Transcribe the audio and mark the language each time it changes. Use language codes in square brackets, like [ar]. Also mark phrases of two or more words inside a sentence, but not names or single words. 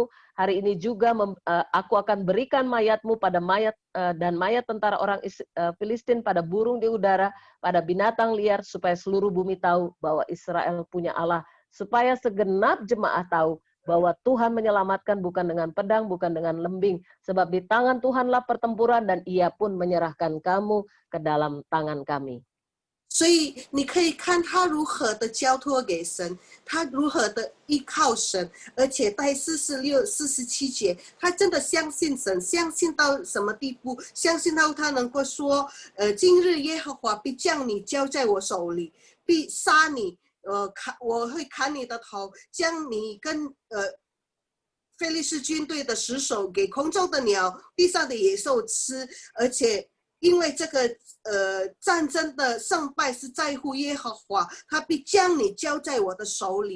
[id] Hari ini juga aku akan berikan mayatmu pada mayat dan mayat tentara orang Filistin pada burung di udara, pada binatang liar, supaya seluruh bumi tahu bahwa Israel punya Allah. Supaya segenap jemaah tahu bahwa Tuhan menyelamatkan bukan dengan pedang, bukan dengan lembing. Sebab di tangan Tuhanlah pertempuran dan ia pun menyerahkan kamu ke dalam tangan kami. [zh] 所以你可以看他如何的交托给神，他如何的依靠神，而且在46、47节，他真的相信神，相信到什么地步？相信到他能够说，今日耶和华必将你交在我手里，必杀你，我会砍你的头，将你跟菲利士军队的石首给空中的鸟、地上的野兽吃，而且因为这个战争的胜败是在乎耶和华，他必将你交在我的手里。